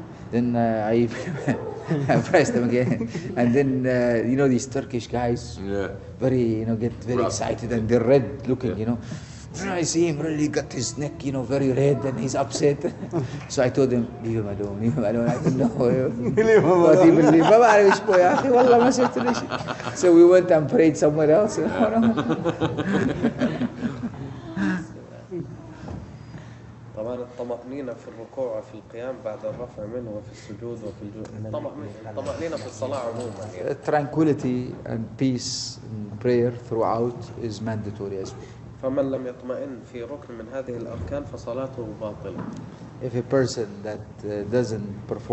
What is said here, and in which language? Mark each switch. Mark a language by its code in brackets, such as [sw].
[en] Then I pressed him again. And then, these Turkish guys, very, get very excited and they're red looking, I see him really got his neck, very red and he's upset. So I told him, leave him alone. I don't know what he believed. [ar] ما بعرف ايش بو يا اخي والله ما صرت له شيء. [en] So we went and prayed somewhere else. [ar] طبعا الطمأنينة في الركوع وفي القيام بعد الرفع منه وفي السجود وفي الطمأنينة في الصلاة عموما يعني. [en] Tranquility and peace in prayer throughout is mandatory as well. [ar] فمن لم يطمئن في ركن من هذه الأركان فصلاته باطلة. [en] If a person that doesn't perform